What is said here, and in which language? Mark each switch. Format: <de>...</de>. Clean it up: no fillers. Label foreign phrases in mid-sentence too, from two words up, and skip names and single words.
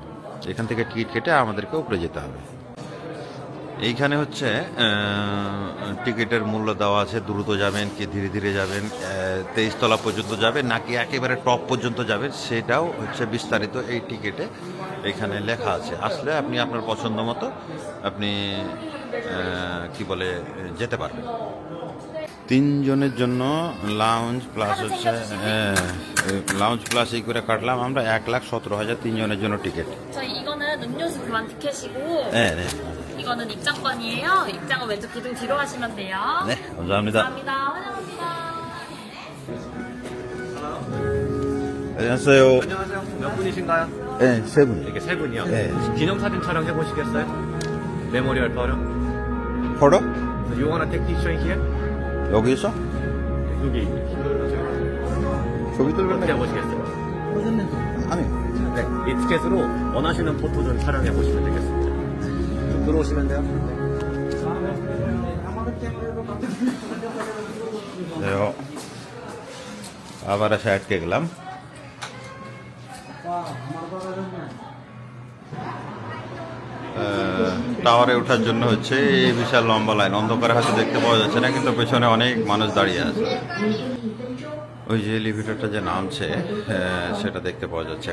<bn>এখান থেকে টিকিট কেটে আমাদেরকে উপরে যেতে হবে। এইখানে হচ্ছে টিকিটের মূল্য দেওয়া আছে, দ্রুত যাবেন কি ধীরে ধীরে যাবেন, 23 তলা পর্যন্ত যাবেন নাকি একেবারে টপ পর্যন্ত যাবেন, সেটাও হচ্ছে বিস্তারিত এই টিকিটে এখানে লেখা আছে। আসলে আপনি আপনার পছন্দ মতো আপনি কি বলে যেতে পারবেন। 3 জনের জন্য লাউঞ্জ প্লাস হচ্ছে লাউঞ্জ প্লাস এই করে কাটলাম আমরা 1,17,000 3 জনের জন্য টিকিট।</bn> <ko>저희 이거는 음료수 교환 티켓이고 네, 네. 이거는 입장권이에요. 입장은 왼쪽 기둥 뒤로 하시면 돼요. 네, 감사합니다. 감사합니다. 환영합니다. 안녕하세요. 안녕하세요. 몇 분이신가요? 네, 3분. 이렇게 세 분이요? 네. 기념사진 촬영해 보시겠어요?</ko> <en>memorial forum. 펄어? You wanna take picture here?</en> <ko>여기 있어? 여기. 저기 어떻게 들겠네. 해보시겠어요? 아니. 네. 이 티켓으로 원하시는 포토 좀 촬영해 보시면 되겠습니다. 좀 들어오시면 돼요. 네요.</ko> <bn>আবার এসে আটকে গেলাম। টাওয়ারে ওঠার জন্য হচ্ছে এই বিশাল লম্বা লাইন, অন্ধকারে হয়তো দেখতে পাওয়া যাচ্ছে না, কিন্তু পেছনে অনেক মানুষ দাঁড়িয়ে আছে। ওই যে এলিভেটরটা যে নামছে সেটা দেখতে পাওয়া যাচ্ছে।</bn>